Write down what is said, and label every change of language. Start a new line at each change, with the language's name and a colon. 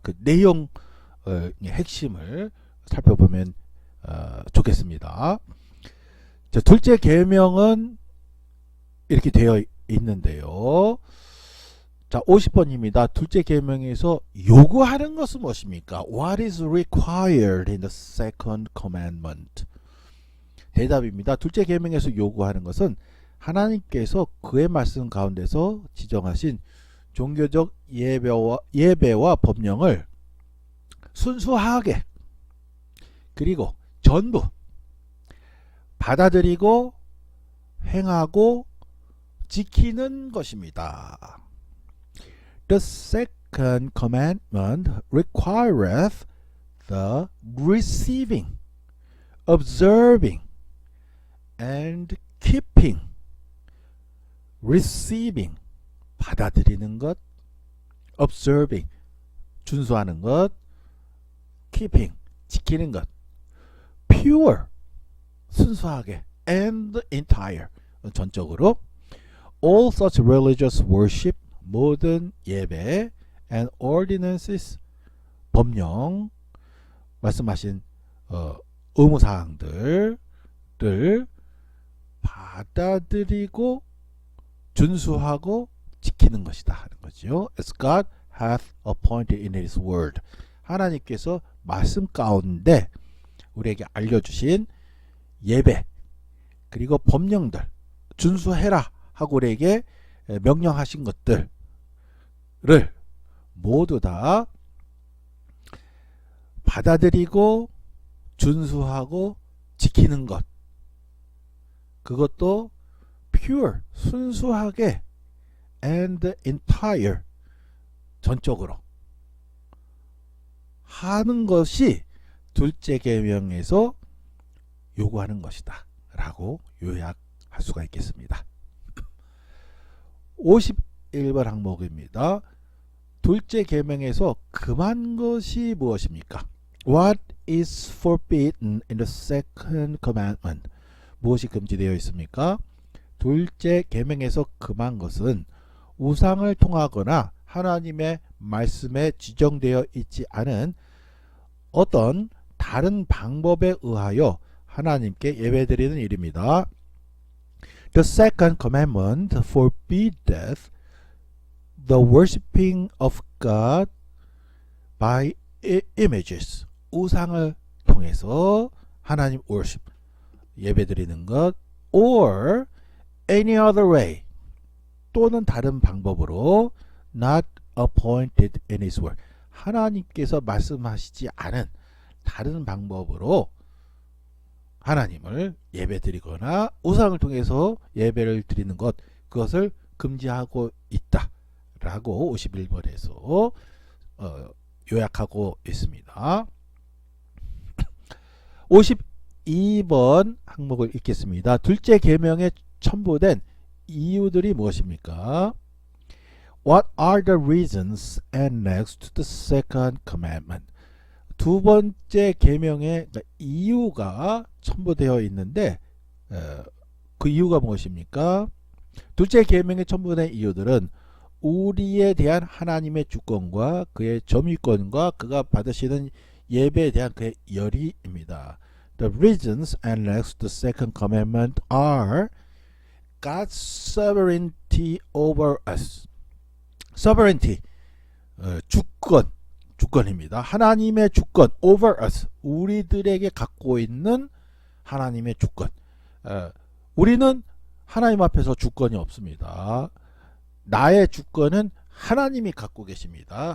Korean: 그 내용의 핵심을 살펴보면 좋겠습니다. 자, 둘째 계명은 이렇게 되어 있는데요. 자, 50번입니다. 둘째 계명에서 요구하는 것은 무엇입니까?
English: What is required in the second commandment?
Korean: 대답입니다. 둘째 계명에서 요구하는 것은 하나님께서 그의 말씀 가운데서 지정하신 종교적 예배와 법령을 순수하게 그리고 전부 받아들이고 행하고 지키는 것입니다.
English: The second commandment requireth the receiving, observing, and keeping.
Korean: receiving, 받아들이는 것, observing, 준수하는 것, keeping, 지키는 것, pure, 순수하게,
English: and entire,
Korean: 전적으로,
English: all such religious worship,
Korean: 모든 예배,
English: and ordinances,
Korean: 법령, 말씀하신 의무사항들을 받아들이고 준수하고 지키는 것이다 하는 거죠.
English: As God hath appointed in His word.
Korean: 하나님께서 말씀 가운데 우리에게 알려주신 예배 그리고 법령들 준수해라 하고 우리에게 명령하신 것들을 모두 다 받아들이고 준수하고 지키는 것, 그것도 pure, 순수하게
English: and entire,
Korean: 전적으로 하는 것이 둘째 계명에서 요구하는 것이다 라고 요약할 수가 있겠습니다. 51번 항목입니다. 둘째 계명에서 금한 것이 무엇입니까?
English: What is forbidden in the second commandment?
Korean: 무엇이 금지되어 있습니까? 둘째 계명에서 금한 것은 우상을 통하거나 하나님의 말씀에 지정되어 있지 않은 어떤 다른 방법에 의하여 하나님께 예배드리는 일입니다.
English: The second commandment forbiddeth the worshiping of God by images.
Korean: 우상을 통해서 하나님
English: worship,
Korean: 예배드리는 것,
English: or any other way,
Korean: 또는 다른 방법으로
English: not appointed in His word.
Korean: 하나님께서 말씀하시지 않은 다른 방법으로 하나님을 예배드리거나 우상을 통해서 예배를 드리는 것, 그것을 금지하고 있다 라고 51번에서 요약하고 있습니다. 52번 항목을 읽겠습니다. 둘째 계명에 첨부된 이유들이 무엇입니까?
English: What are the reasons annexed to the second commandment?
Korean: 두 번째 계명에 이유가 첨부되어 있는데 그 이유가 무엇입니까? 둘째 계명에 첨부된 이유들은 우리에 대한 하나님의 주권과 그의 점유권과 그가 받으시는 예배에 대한 그의 열의입니다.
English: The reasons annexed to the second commandment are God's sovereignty over us.
Korean: sovereignty, 주권입니다. 하나님의 주권,
English: over us,
Korean: 우리들에게 갖고 있는 하나님의 주권. 우리는 하나님 앞에서 주권이 없습니다. 나의 주권은 하나님이 갖고 계십니다.